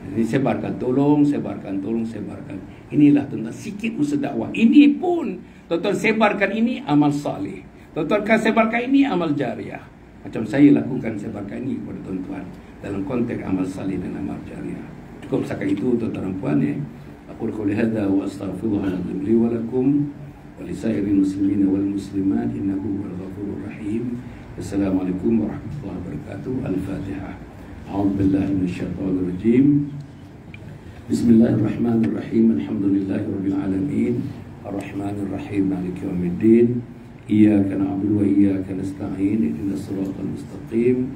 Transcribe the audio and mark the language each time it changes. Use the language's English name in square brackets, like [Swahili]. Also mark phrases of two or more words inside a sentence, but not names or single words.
[Malay] Ini sebarkan, tolong sebarkan, tolong sebarkan. Inilah tuan-tuan sikit usaha dakwah. Ini pun tuan-tuan sebarkan ini amal salih. Tuan-tuan kan sebarkan ini amal jariah. Macam saya lakukan sebarkan ini kepada tuan-tuan dalam konteks amal salih dan amal jariah. Cukup setakat itu tuan-tuan dan puan ya. [Arabic] أقول قولي هذا وأستغفر الله العظيم لي ولكم ولسائر المسلمين والمسلمات إنه هو الغفور الرحيم. السلام عليكم ورحمة الله وبركاته. Al-Fatihah. أعوذ بالله من الشيطان الرجيم بسم الله الرحمن الرحيم. الحمد لله رب العالمين. الرحمن الرحيم مالك يوم الدين. إياك نعبد وإياك نستعين اهدنا الصراط المستقيم.